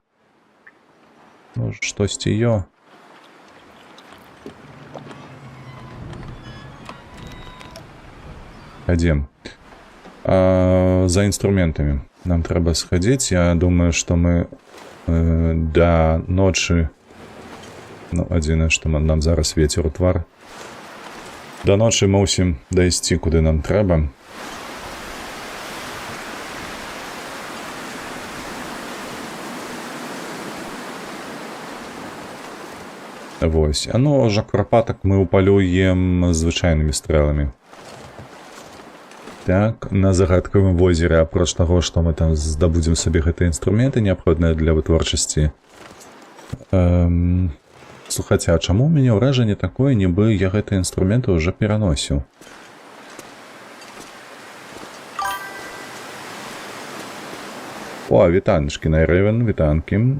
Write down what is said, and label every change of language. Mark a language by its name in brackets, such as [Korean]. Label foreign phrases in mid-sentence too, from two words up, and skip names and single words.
[Belarusian] Ну, штосьці ё. Хадзем. За інструментамі. Нам трэба схадзіць. Я думаю, што мы да ночы... Ну, адзінае, што нам зараз вецер у твар. [Ukrainian] До ночі мусім дайсці, куди нам треба. [Belarusian] Вось. [Ukrainian] А ну, вже курпаток ми упалюємо звичайними стрелами. [Belarusian] Так, на загадковым возере, апроч таго, што мы там здабудзем сабе гэтыя інструменты, неабходныя для вытворчасці. Слухайце, а чаму ў мяне ўражанне такое, нібы я гэтыя інструменты ўжо пераносіў? О, вітаночки, Найрэвен, вітанкі.